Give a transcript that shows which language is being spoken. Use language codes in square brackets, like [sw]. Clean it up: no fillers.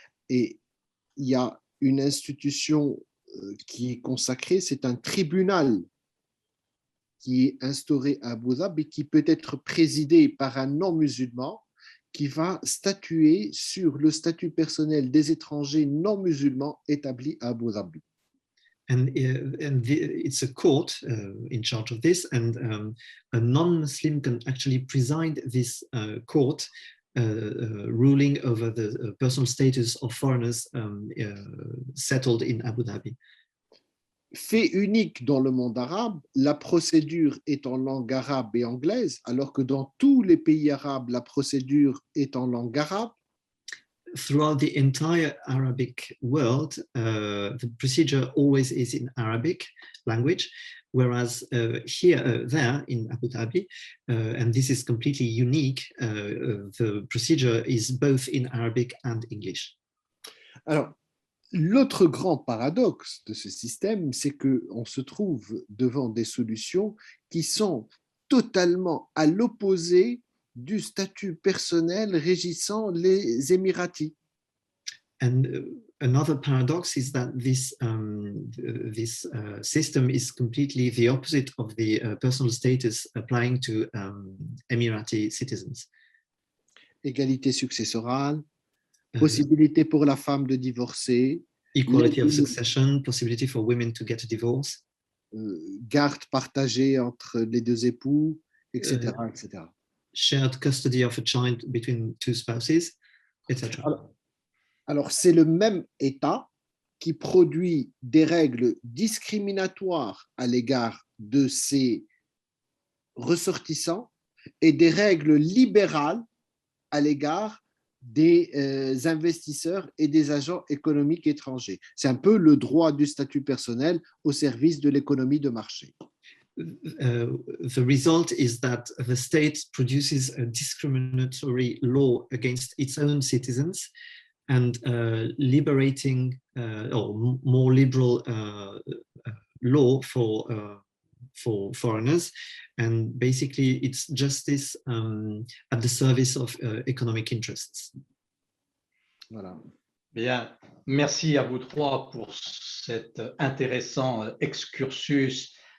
[fr] Et il y a une institution qui est consacrée, c'est un tribunal qui est instauré à Abu Dhabi, qui peut être présidé par un non-musulman, qui va statuer sur le statut personnel des étrangers non musulmans établis à Abu Dhabi. [en] And it's a court in charge of this, and a non-Muslim can actually preside this court, ruling over the personal status of foreigners settled in Abu Dhabi. [fr] Fait unique dans le monde arabe, la procédure est en langue arabe et anglaise, alors que dans tous les pays arabes, la procédure est en langue arabe. [en] Throughout the entire Arabic world, the procedure always is in Arabic language, whereas there in Abu Dhabi, and this is completely unique, the procedure is both in Arabic and English. [fr] Alors, l'autre grand paradoxe de ce système, c'est qu'on se trouve devant des solutions qui sont totalement à l'opposé du statut personnel régissant les Émiratis. [en] And another paradox is that this system is completely the opposite of the personal status applying to Emirati citizens. [fr] Égalité successorale, possibilité pour la femme de divorcer, [en] Equality of succession, possibility for women to get a divorce, [fr] garde partagée entre les deux époux, etc., etc. [en] Shared custody of a child between two spouses, etc. [fr] Alors, c'est le même État qui produit des règles discriminatoires à l'égard de ses ressortissants et des règles libérales à l'égard des investisseurs et des agents économiques étrangers. C'est un peu le droit du statut personnel au service de l'économie de marché. [en] The result is that the state produces a discriminatory law against its own citizens and liberating or more liberal law for foreigners, and basically it's justice at the service of economic interests. [fr] Voilà. Bien, merci à vous trois pour cet intéressant excursus.